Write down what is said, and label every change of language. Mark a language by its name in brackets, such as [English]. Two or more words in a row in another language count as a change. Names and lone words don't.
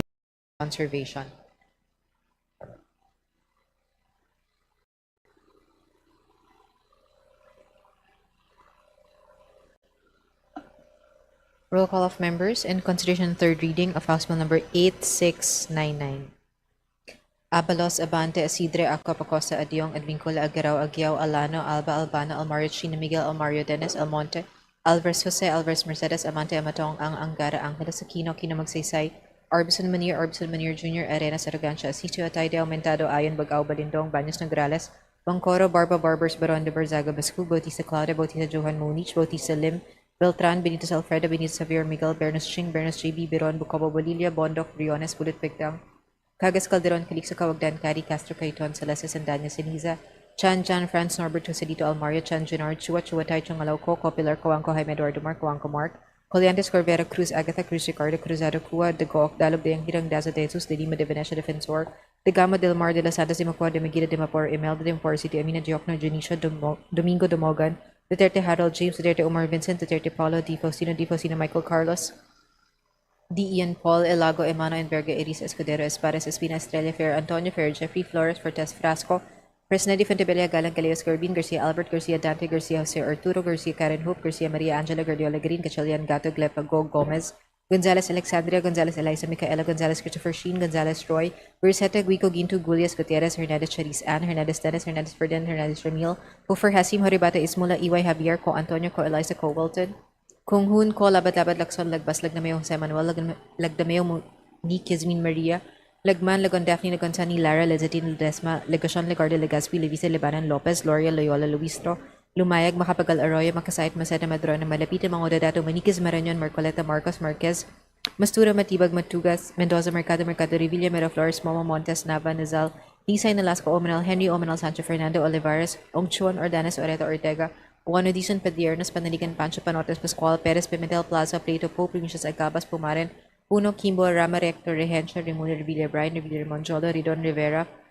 [English] Conservation. Roll call of members in consideration third reading of House Bill number 8699. Abalos, Abante, Asidre, Aqua, Pacosta, Adiong, Advincula, Agaraw, Agiao, Alano, Alba, Albano, Almario, Chino, Miguel, Almario, Dennis, Almonte, Alvarez, Jose, Alvarez, Mercedes, Amante, Amatong, Angara, Angeles, Aquino, Kino, Magsaysay, Arbison Manir Jr., Arenas, Arrogancia, Asisio, Atay, de Aumentado, Ayon, Bagao, Balindong, Baños, Nograles, Bangcoro, Barba, Barbers, Baron de Barzaga, Bascu, Bautista Claudia, Bautista Johan Munich, Bautista Lim, Beltran, Benitez Alfredo, Benitez Javier, Miguel, Bernos Ching, Bernos JB, Biron, Bucobo, Bolilla, Bondok, Briones, Bulit Pigdang, Cagas Calderon, Calixto Cawagdan, Cari, Castro, Cayton, Celeste, Sandanya, Siniza, Chan Jan Franz Norbert Joselito Almario Chan Junior Chua Chua Tai Chungalaw Ko Pilar Coanco Jaime Eduardo Mark Coanco Mark Coliantes Corvera Cruz Agatha Cruz Ricardo Cruzado Cua De Gook Dalog de Hirang Dazo de Jesus de Lima de Venecia Defensor de Gama del Mar de las Santas de Macua de Megida de Mapor Imelda de Mapor City Amina Diokno Junicio Domingo Domogan Duterte Harold James Duterte Omar Vincent Duterte Paulo Di Faustino Michael Carlos D. Ian Paul Elago Emano Enverga Iris Escudero Espares Espina Estrella Fer Antonio Fer Jeffrey Flores Fortes Frasco Fresnedi Fontebella Galang Caleos Corbin Garcia Albert Garcia Dante Garcia Jose Arturo Garcia Karen Hope Garcia Maria Angela Guardiola Green Cachalian Gato Glepa Go Gomez Gonzales Alexandria Gonzales Eliza Micaela Gonzales Christopher Sheen Gonzales Roy Guriseta Guico Ginto Gulias Gutierrez Hernandez Charis Ann Hernandez Dennis Hernandez Ferdinand Hernandez Ramil Hofer Hasim Horibata Ismula Iway Javier Ko Antonio Ko Eliza Ko Wilton Kung Hun Ko Labat-Labat Lakson Lagbas Lagnameo Jose Manuel Lagdameo ni Kizmin Maria Lagman Lagon Daphne Lagon Sani Lara Lezatin Ledesma Legacion Legarde Legaspi Levisa Lebanon Lopez Gloria Loyola Luistro Lumayag Makapagal Arroyo Makasait Maseta Madrona Malapitan Mga Dadato Maniquez Marañon Marcoleta Marcos Marquez Mastura Matibag Matugas Mendoza Mercado Revilla Miraflores Momo Montes Nava Nazal Nisay Nalasco Omenal Henry Omenal Sancho Fernando Olivares Ongchuan Ordanes Oreta Ortega Juan Odison Padiernas Panaligan Pancho Panotes Pascual Perez Pimentel Plaza Plato Pope Primicious Agabas Pumaren Puno Kimbo Rama Rector Rehencio Remuno Revilla Brian Revilla Monjolo Ridon Rivera